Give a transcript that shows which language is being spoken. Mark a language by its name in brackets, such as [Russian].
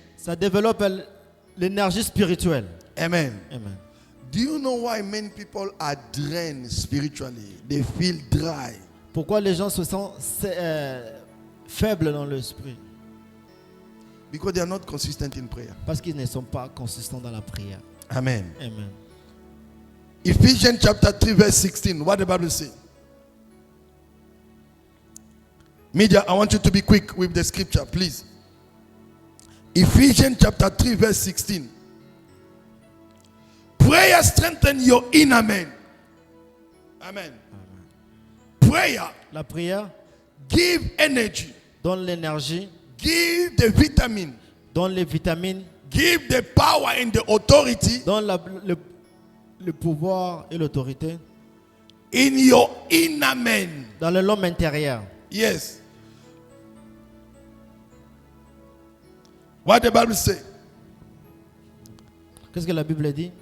[French] ça développe l'énergie spirituelle. [English] Amen. [French] Amen. [English] Do you know why many people are drained spiritually? They feel dry. [French] Pourquoi les gens se sentent faibles dans l'esprit? [English] Because they are not consistent in prayer. [French] Parce qu'ils ne sont pas consistants dans la prière. [English] Amen. [French] Amen. [English] Ephesians chapter 3 verse 16. What the Bible says? Media, I want you to be quick with the scripture, please. Ephesians chapter 3 verse 16. Prayer strengthens your inner man. Amen. Prayer [French] La prière [English] give energy, [French] donne l'énergie, [English] give the vitamin, [French] donne les vitamines, [English] give the power and the authority [French] donne le pouvoir et l'autorité [English] in your inner man. [French] dans l'homme intérieur. [English] Yes. What the Bible say? [French] Qu'est-ce que la Bible dit?